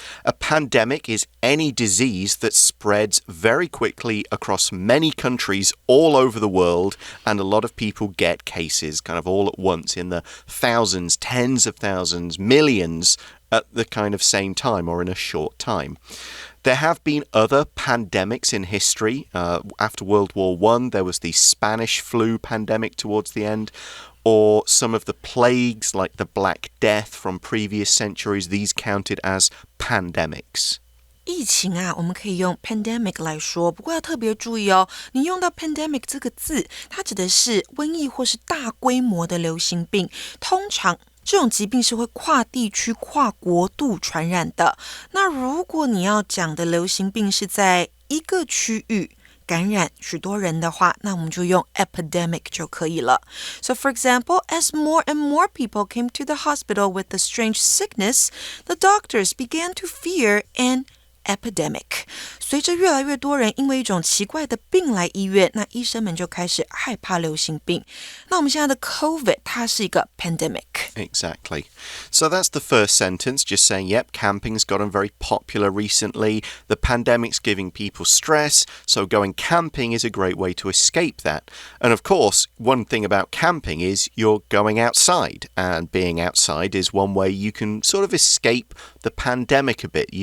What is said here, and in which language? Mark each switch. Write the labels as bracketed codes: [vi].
[en] A pandemic is any disease that spreads very quickly across many countries all over the world, and a lot of people get cases kind of all at once in the thousands, tens of thousands, millions at the kind of same time or in a short time. There have been other pandemics in history. After World War I, there was the Spanish flu pandemic towards the end, or some of the plagues like the Black Death from previous centuries. These counted as pandemics. [zh] 疫情啊，我们可以用 pandemic 来说，不过要特别注意哦，你用到 pandemic 这个字，它指的是瘟疫或是大规模的流行病，通常这种疾病是会跨地区、跨国度传染的。那如果你要讲的流行病是在一个区域感染许多人的话，那我们就用 epidemic 就可以了。 [en] So for example, as more and more people came to the hospital with the strange sickness, the doctors began to fear an epidemic. [zh] 随着越来越多人因为一种奇怪的病来医院，那医生们就开始害怕流行病。那我们现在的 COVID 它是一个 pandemic. [en] Exactly. So that's the first sentence, just saying, yep, camping's gotten very popular recently. The pandemic's giving people stress, so going camping is a great way to escape that. And of course, one thing about camping is you're going outside, and being outside is one way you can sort of escape the pandemic a bit.